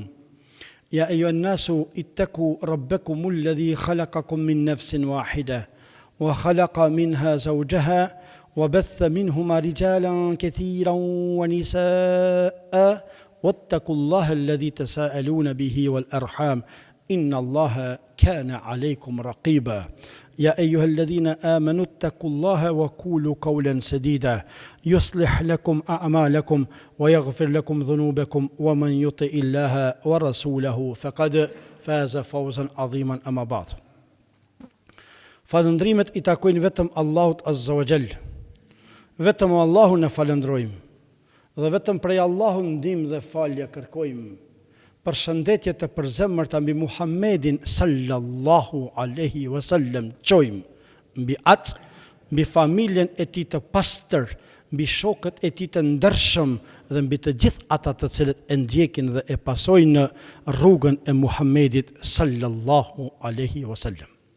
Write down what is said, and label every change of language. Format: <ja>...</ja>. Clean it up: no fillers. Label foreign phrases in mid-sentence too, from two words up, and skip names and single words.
<ar>يا أيها الناس اتقوا ربكم الذي خلقكم من نفس واحدة وخلق منها زوجها وبث منهما رجالا كثيرا ونساء واتقوا الله الذي تساءلون به والأرحام إن الله كان عليكم رقيبا. يا أيها الذين آمنوا اتقوا الله وقولوا قولا سديدا يصلح لكم أعمالكم ويغفر لكم ذنوبكم ومن يطع الله ورسوله فقد فاز فوزا عظيما. أما بعد.</ar> <sq>Falëndrimet I takojnë vetëm Allahut</sq> <ar>عز وجل.</ar> <sq>Vetëm Allahun e falëndrojmë dhe vetëm prej Allahut ndihmë dhe falje kërkojmë. Përshëndetje të përzemërta mbi Muhammedin</sq> <ar>صلى الله عليه وسلم</ar> <sq>çojmë, mbi atë, mbi familjen e tij të pastër, mbi shokët e tij të ndershëm dhe mbi të gjithë ata të cilët e ndjekin dhe e pasojnë rrugën e Muhammedit</sq> <ar>صلى الله عليه وسلم.</ar>